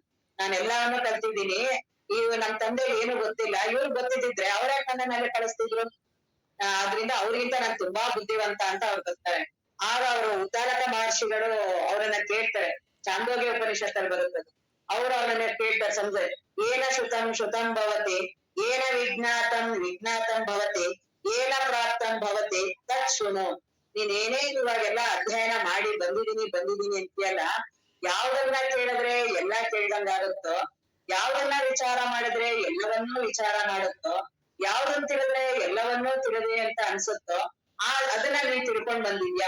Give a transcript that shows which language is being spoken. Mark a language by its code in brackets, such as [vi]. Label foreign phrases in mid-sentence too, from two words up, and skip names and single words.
[kn] ನಾನು ಎಲ್ಲವನ್ನೂ ಕಲ್ತಿದ್ದೀನಿ, ಇವ್ ನಮ್ ತಂದೆ ಏನು ಗೊತ್ತಿಲ್ಲ, ಇವ್ರು ಗೊತ್ತಿದ್ರೆ ಅವ್ರ ಯಾಕೆ ನನ್ನಲ್ಲಿ ಕಳಿಸ್ತಿದ್ರು? ಆದ್ರಿಂದ ಅವ್ರಿಗಿಂತ ನಾನ್ ತುಂಬಾ ಬುದ್ಧಿವಂತ ಅಂತ ಅವ್ರು ಬರ್ತಾರೆ. ಆಗ ಅವರು ಉದ್ದಾಲಕ ಮಹರ್ಷಿಗಳು ಅವರನ್ನ ಕೇಳ್ತಾರೆ. ಚಾಂದೋಗ್ಯ ಉಪನಿಷತ್ತಲ್ಲಿ ಬರುತ್ತದೆ. ಅವ್ರು ಅವರನ್ನ ಕೇಳ್ತಾರೆ, ಸಂಜೆ [sa] ಏನ ಶ್ರುತಂ ಭವತಿ, ಏನ ವಿಜ್ಞಾತಂ ಭವತಿ, ಏನ ಪ್ರಾಪ್ತಂ ಭವತಿ ತತ್ ಶೃಣು. [kn] ನೀನ್ ಏನೇ ಇವಾಗೆಲ್ಲ ಅಧ್ಯಯನ ಮಾಡಿ ಬಂದಿದೀನಿ ಅಂತೀಯಲ್ಲ, ಯಾವ್ದನ್ನ ಕೇಳಿದ್ರೆ ಎಲ್ಲಾ ಕೇಳ್ದಂಗಾಗುತ್ತೋ, ಯಾವ್ದನ್ನ ವಿಚಾರ ಮಾಡಿದ್ರೆ ಎಲ್ಲವನ್ನೂ ವಿಚಾರ ಮಾಡುತ್ತೋ, ಯಾವ್ದನ್ ತಿಳಿದ್ರೆ ಎಲ್ಲವನ್ನೂ ತಿಳಿದೆ ಅಂತ ಅನ್ಸುತ್ತೋ ಅದನ್ನ ನೀನ್ ತಿಳ್ಕೊಂಡ್ ಬಂದಿದ್ಯಾ?